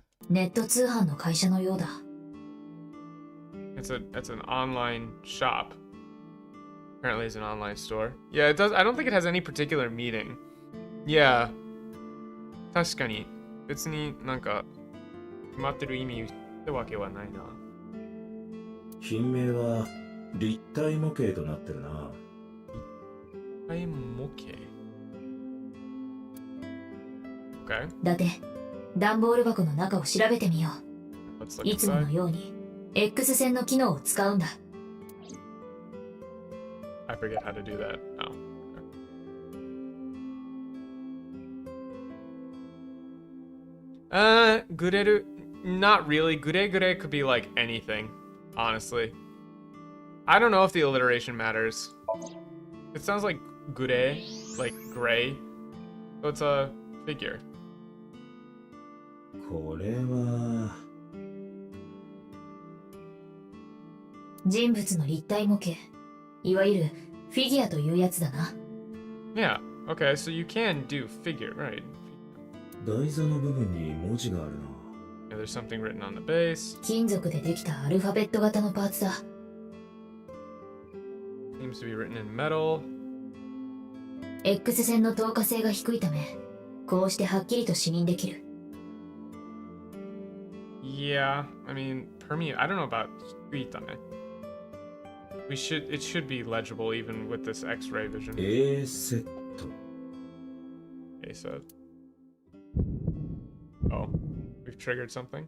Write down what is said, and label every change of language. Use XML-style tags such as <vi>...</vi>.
<ja>ネット通販の会社のようだ。</ja> <en>It's an online shop. Apparently it's an online store. Yeah, it does. I don't think it has any particular meaning. Yeah.</en> <ja>確かに。別になんか決まってる意味ってわけはないな。品名は立体模型となってるな。立体模型。</ja> <en>Okay.</en> <ja>だって段ボール箱の中を調べてみよう。</ja> <en>Let's look</en> <ja>いつもの</ja> <en>inside.</en> <ja>ように X 線の機能を使うんだ。</ja> <en>I forget how to do that. Oh. Okay. Gureru. Not really. Gure Gure could be like anything, honestly. I don't know if the alliteration matters. It sounds like gure, like gray. So it's a figure.</en> <ja>これは人物の立体模型。いわゆるフィギュアというやつだな。</ja> <en>Yeah. Okay, so you can do figure, right?</en> <ja>台座の部分に文字があるな。</ja> <en>Yeah, there's something written on the base.</en> <ja>金属でできたアルファベット型のパーツだ。</ja> <en>Seems to be written in metal.</en> <ja>X 線の透過性が低いため、こうしてはっきりと視認できる。</ja> <en>Yeah, I mean, I don't know about Suitame. It should be legible even with this X-ray vision.</en> <ja>A セット。</ja> <en>A set. Oh, we've triggered something.</en>